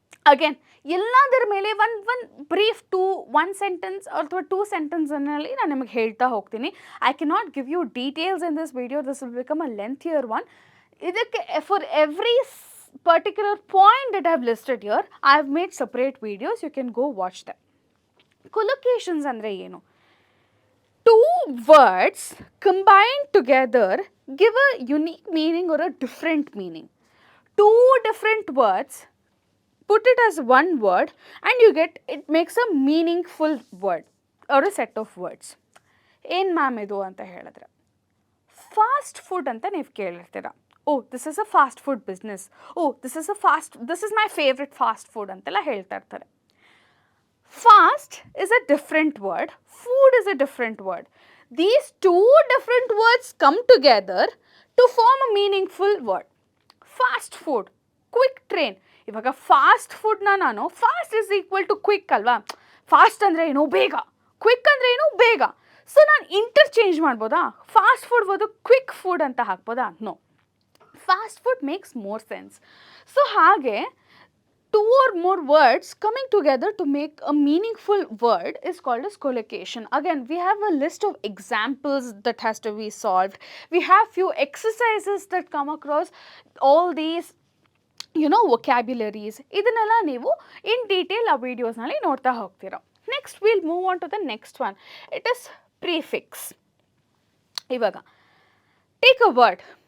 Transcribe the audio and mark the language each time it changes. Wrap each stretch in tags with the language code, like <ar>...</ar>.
<kn>Again ಎಲ್ಲದರ ಮೇಲೆ one brief one sentence ಅಥವಾ 2 ಸೆಂಟೆನ್ಸನ್ನಲ್ಲಿ ನಾನು ನಿಮಗೆ ಹೇಳ್ತಾ ಹೋಗ್ತೀನಿ.</kn> <en>I can not give you details in this video, this will become a lengthier one. ಇದಕ್ಕೆ for every particular point that I have listed here I have made separate videos, you can go watch that.</en> <kn>Collocations ಅಂದರೆ ಏನು?</kn> <en>2 words combined together give a unique meaning or a different meaning. 2 different words, put it as one word and you get, it makes a meaningful word or a set of words.</en> <kn>ಏನು ma'am ಇದು ಅಂತ ಹೇಳಿದ್ರೆ, fast food ಅಂತ ನೀವು ಕೇಳಿರ್ತೀರ.</kn> <en>oh this is a fast food business, oh this is my favourite fast food</en> <kn>ಅಂತೆಲ್ಲ ಹೇಳ್ತಾ ಇರ್ತಾರೆ.</kn> <en>Fast is a different word, food is a different word. These 2 different words come together to form a meaningful word. Fast food, quick train.</en> <kn>ಇವಾಗ fast ಫುಡ್ನ ನಾನು</kn> <en>fast is equal to quick</en> <kn>ಅಲ್ವಾ? Fast ಅಂದರೆ ಏನು? ಬೇಗ. Quick ಅಂದರೆ ಏನು? ಬೇಗ. ಸೊ ನಾನು ಇಂಟರ್ಚೇಂಜ್ ಮಾಡ್ಬೋದಾ? ಫಾಸ್ಟ್ ಫುಡ್ ಬದಲು ಕ್ವಿಕ್ ಫುಡ್ ಅಂತ ಹಾಕ್ಬೋದಾ? No.</kn> <en>Fast food makes more sense. So ಹಾಗೆ 2 or more words coming together to make a meaningful word is called as collocation. Again, we have a list of examples that has to be solved. We have few exercises that come across all these, vocabularies.</en> <kn>ಇದನ್ನೆಲ್ಲ ನೀವು</kn> <en>in detail</en> <kn>ಆ ವಿಡಿಯೋಸ್ನಲ್ಲಿ ನೋಡ್ತಾ ಹೋಗ್ತೀರಾ.</kn> <en>Next, we'll move on to the next one. It is prefix. ಇವಾಗ take a word.</en>